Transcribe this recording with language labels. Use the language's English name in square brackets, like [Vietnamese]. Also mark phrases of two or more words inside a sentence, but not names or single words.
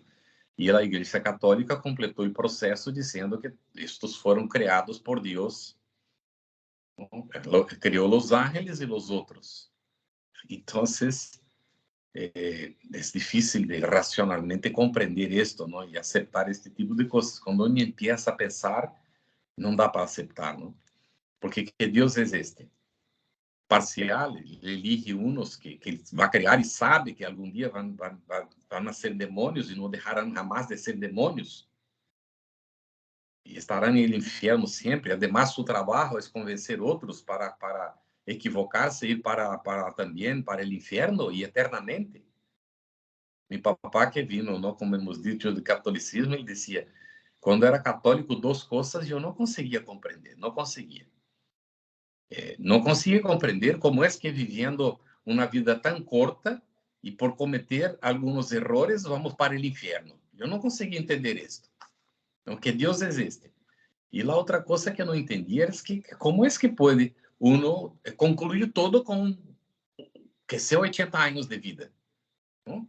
[Portuguese] E a Igreja Católica completou o processo dizendo que estes foram criados por Deus. Criou os ángeles e os outros. Então, é difícil de racionalmente compreender isto, não? E aceitar este tipo de coisas. Quando [Spanish] uno empieza a pensar, [Portuguese] não dá para aceitar, não? Porque que Deus existe. Parcial, ele elige uns que ele vai criar e sabe que algum dia vão ser demônios e não deixarão jamais de ser demônios. E estarão no inferno sempre. Ademais, seu trabalho é convencer outros para equivocar-se e ir também para o inferno e eternamente. Meu papá [Spanish] que vino, [Portuguese] não, como hemos dito, do catolicismo, ele dizia, quando era católico, duas coisas eu não conseguia compreender, não conseguia. Não conseguia compreender como é que vivendo uma vida tão curta [Spanish] y por cometer algunos errores vamos para el infierno. Yo no conseguí entender esto, ¿no? Que Dios existe. Y la otra cosa que no entendía es que cómo es que puede uno concluir todo con que sea 80 años de vida, ¿no?